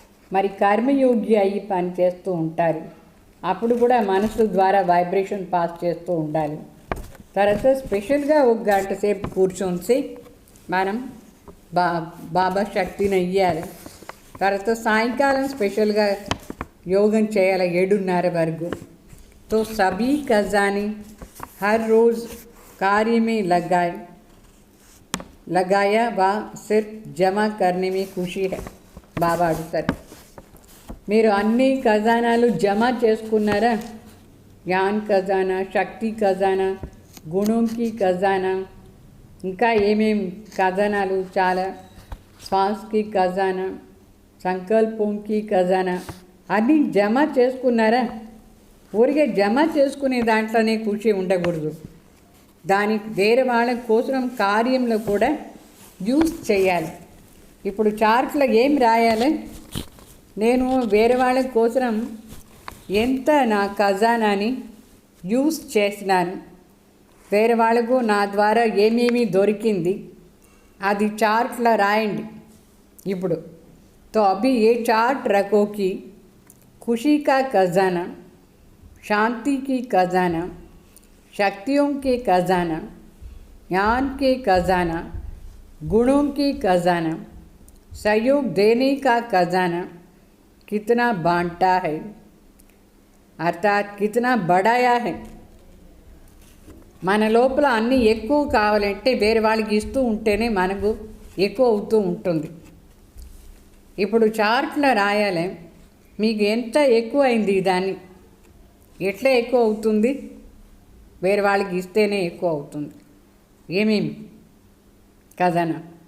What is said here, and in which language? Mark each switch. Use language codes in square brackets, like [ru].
[te] మరి కర్మయోగి అయ్యి పని చేస్తూ ఉంటారు. అప్పుడు కూడా మనసు ద్వారా వైబ్రేషన్ పాస్ చేస్తూ ఉండాలి. తర్వాత స్పెషల్గా ఒక గంట సేపు కూర్చొని మనం బాబా శక్తిని ఇవ్వాలి. తర్వాత సాయంకాలం స్పెషల్గా యోగం చేయాలి 7:30 వరకు. [hi] तो सभी खजाने हर रोज़ कार्य में लगाया व सिर्फ जमा करने में खुशी है. [te] బాబా అడుగుతారు, మీరు అన్ని ఖజానాలు జమ చేసుకున్నారా? జ్ఞాన్ ఖజానా, శక్తి ఖజానా, గుణంకి ఖజానా, ఇంకా ఏమేం ఖజానాలు చాలా, శ్వాసకి ఖజానా, సంకల్పంకి ఖజానా అన్నీ జమ చేసుకున్నారా? ఊరికే జమ చేసుకునే దాంట్లోనే ఖుషి ఉండకూడదు. దానికి వేరే వాళ్ళ కోసం కార్యంలో కూడా యూజ్ చేయాలి. ఇప్పుడు చార్ట్లో ఏం రాయాలి? నేను వేరే వాళ్ళ కోసం ఎంత నా ఖజానాని యూజ్ చేసినాను, వేరే వాళ్ళకు నా ద్వారా ఏమేమి దొరికింది అది చార్ట్లో రాయండి. ఇప్పుడు [hi] तो अभी ये चार्ट रखो कि खुशी का खजाना, शांति की खजाना, शक्तियों के खजाना, ज्ञान के खजाना, गुणों की खजाना, सहयोग देने का खजाना कितना बांटा है, अर्थात कितना बढ़ाया है. [te] మన లోపల అన్నీ ఎక్కువ కావాలంటే వేరే వాళ్ళకి ఇస్తూ ఉంటేనే మనకు ఎక్కువ అవుతూ ఉంటుంది. ఇప్పుడు చార్ట్లో రాయాలి, మీకు ఎంత ఎక్కువ అయింది, దాన్ని ఎట్లా ఎక్కువ అవుతుంది వేరే వాళ్ళకి ఇస్తేనే ఎక్కువ అవుతుంది. ఏమేమి ఖజానా?